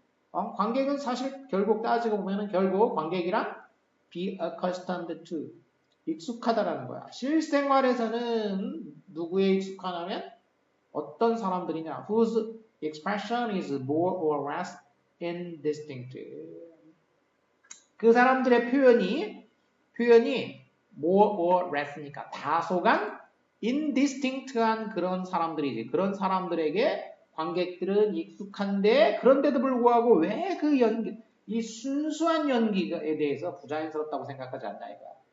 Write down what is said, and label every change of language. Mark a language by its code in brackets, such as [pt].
[ko] 관객은 사실 결국 따지고 보면은 결국 관객이란 [en] be accustomed to [ko] 익숙하다라는 거야. 실생활에서는 누구에 익숙하냐면 어떤 사람들이냐? [en] Whose expression is more or less indistinct. [ko] 그 사람들의 표현이 [en] more or less [ko] 니까 다소간 indistinct한 그런 사람들이지. 그런 사람들에게 관객들은 익숙한데 그런데도 불구하고 왜 그 연기, 이 순수한 연기에 대해서 부자연스럽다고 생각하지 않냐 이거야.